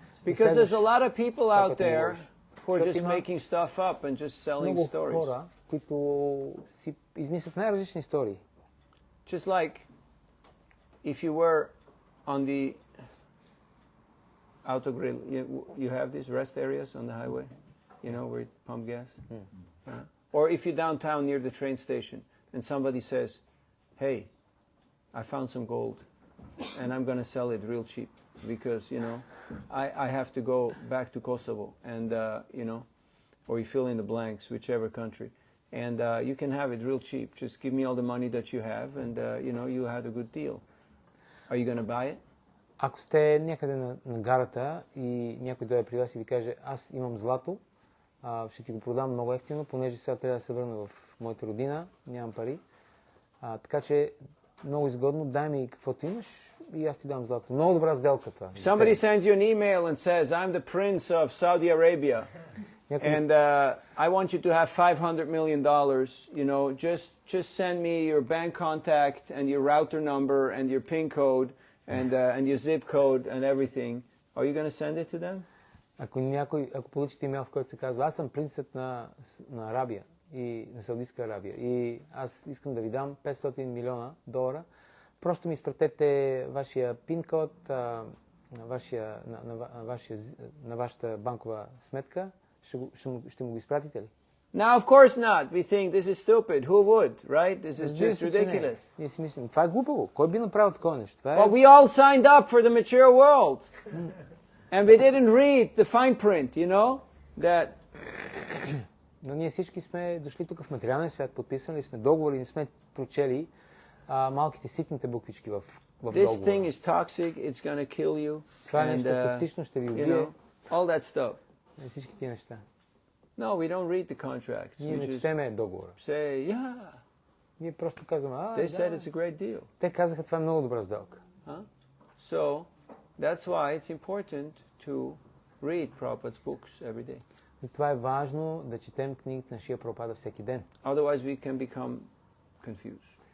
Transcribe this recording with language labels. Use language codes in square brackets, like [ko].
[en] Because there's a lot of people out there who are just making stuff up and just selling stories. [bg] Много хора, които си измислят най-различни истории. [en] Just like if you were on the autogrill, you have these rest areas on the highway, you know, where you pump gas. Or if you're downtown near the train station and somebody says, hey, I found some gold and I'm going to sell it real cheap because, you know, I have to go back to Kosovo and, you know, or you fill in the blanks, whichever country. And you can have it real cheap. Just give me all the money that you have and, you know, you had a good deal. Are you going to buy it? [bg] Ако сте някъде на гарата и някой дойде при вас и ви каже, аз имам злато, ще ти го продам много ефтино, понеже сега трябва да се върна в моята родина, нямам пари. Така че много изгодно, дай ми каквото имаш и аз ти дам злато. Много добра сделка това. [en] Somebody sends you an email and says, I'm the prince of Saudi Arabia and I want you to have $500 million, you know, just send me your bank contact and your router number and your PIN code and your zip code and everything. Are you going to send it to them? [bg] Ако получите имейл, в който се казва, аз съм принцът на Арабия и на Саудитска Арабия и аз искам да ви дам $500 милиона, просто ми изпратете вашия пин код на вашата банкова сметка, ще му го изпратите ли? [en] Now, of course not. We think this is stupid. Who would, right? This is just ridiculous. [bg] Ние си мислим, това е глупаво. Кой би направил такова нещо? [en] But we all signed up for the material world. And we didn't read the fine print, you know? [bg] Но ние всички сме дошли тук в материалния свят, подписали сме договори, не сме прочели малките ситните буквички в договора. [en] This thing is toxic, it's going to kill you. [bg] Това е нещо токсично, ще ви убие. [en] All that stuff. [bg] Всички тия неща. [en] No, we don't read the contracts. [bg] Ние не четеме договора. [en] Say, yeah. [bg] Ние просто казваме, [en] They said it's a great deal. [bg] Те казаха, това е много добра сделка. [en] So, that's why it's important to read Prabhupada's books every day. [bg] Затова е важно да четем книгите на Шрила Прабхупада всеки ден. [en] Otherwise we can become confused.